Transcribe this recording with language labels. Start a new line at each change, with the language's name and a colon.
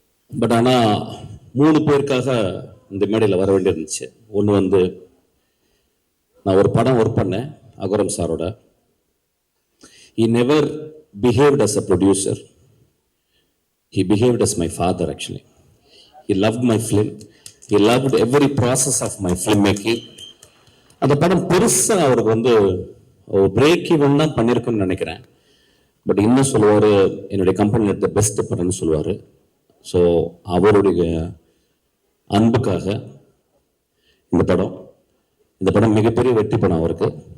Tamil: But ஆனால் 3 பேருக்காக இந்த மேடையில் வர வேண்டியிருந்துச்சு. ஒன்று வந்து நான் ஒரு படம் ஒர்க் பண்ணேன் அகரம் சாரோட.
English: He never behaved as a producer. He behaved as my father actually. He loved my film. He loved every process of my filmmaking.
Tamil: அந்த படம் பெருசாக அவருக்கு வந்து பிரேக் ஈவன் தான் பண்ணியிருக்குன்னு நினைக்கிறேன். பட் இன்னும் சொல்லுவார், என்னுடைய கம்பெனியில் எடுத்த பெஸ்ட் படம்னு சொல்லுவார். ஸோ அவருடைய அன்புக்காக இந்த படம் மிகப்பெரிய வெற்றி படம் அவருக்கு.